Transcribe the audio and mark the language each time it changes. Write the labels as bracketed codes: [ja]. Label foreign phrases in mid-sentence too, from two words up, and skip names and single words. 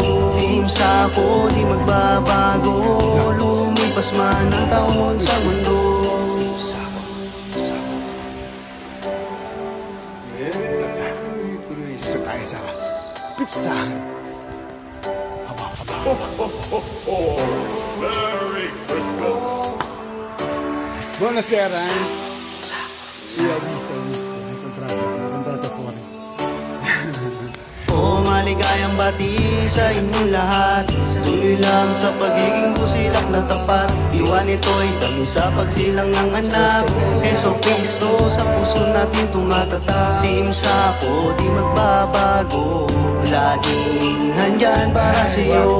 [tl] Team Sako, di magbabago, lumipas man ang taon sa mundo. Dito tayo sa pizzahan. Haba. [en] Merry Christmas. [it] Buonasera. Sì, ho visto, ho incontrato fuori. [tl] O maligayang bati sa inyong lahat. Tuloy lang sa pagiging busilak na tapat. Diwa nito'y dami sa pagsilang ng anak. Heso Kristo sa puso natin tumatatak. Team Sako, di magbabago, laging nandyan para sa'yo.